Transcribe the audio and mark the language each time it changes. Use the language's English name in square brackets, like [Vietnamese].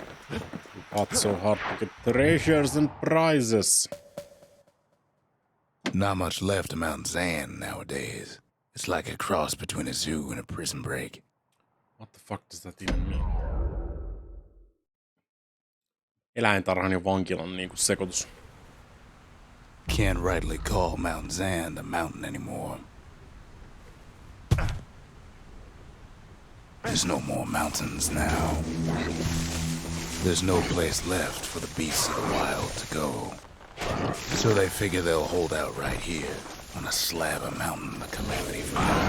[English] We fought so hard to get treasures and prizes. Not much left of Mount Zan nowadays. It's like a cross between a zoo and a prison break. What the fuck does that even mean? [Finnish] Eläintarhan ja vankilan niinku sekoitus. [English] Can't rightly call Mount Zan the mountain anymore. There's no more mountains now. There's no place left for the beasts of the wild to go. So they figure they'll hold out right here on a slab of mountain the calamity from